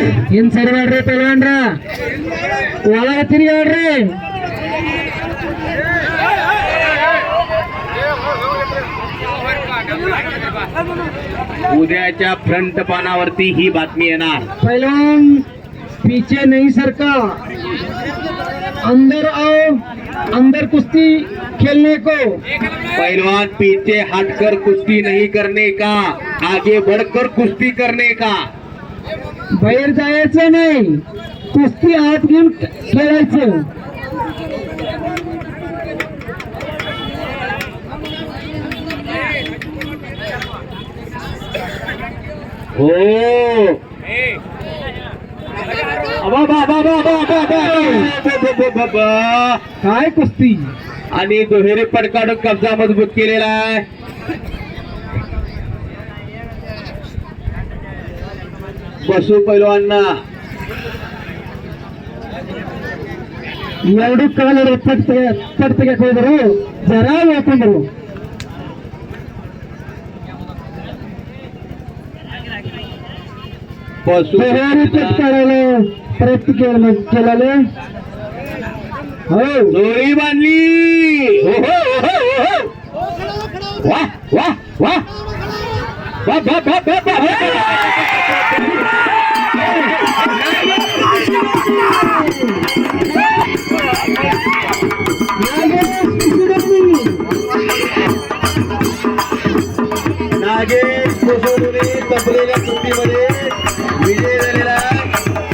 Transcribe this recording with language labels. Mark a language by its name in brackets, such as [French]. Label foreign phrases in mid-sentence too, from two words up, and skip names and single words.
[English] in side [Kannada] ಮಾಡ್ರಿ ಪೈಲ್ವಾನ್ರ ಒಳಗೆ ತಿರುಗಾಡ್ರಿ [Marathi] उद्याच्या फ्रंट पानावरती ही बातमी येणार. [Hindi] पहलवान पीछे नहीं सरका अंदर आओ अंदर कुश्ती खेलने को पहलवान पीछे हटकर कुश्ती नहीं करने का, आगे बढ़कर कुश्ती करने का. [Marathi] बाहेर जायचं नाही कुस्ती आत घेऊन खेळायचं हो काय कुस्ती आणि दुहेरी पडकाडून कब्जा मजबूत केलेला आहे. बसू पैलवांना [Kannada] ಎರಡು ಕಾಲರು ಪಡ್ತಿಗೆ ಹೋದರು ಜರ ಓಪಂದರು [Marathi] बसू दुहेरी पटकारायला प्रयत्न केलेले हो दोरी बांधली. हो हो हो हो. वाह वाह वाह वाह वाह वाह वाह वाह. नागेश कोसोडूने तपलेल्या कुस्तीमध्ये विजय झालेला आहे.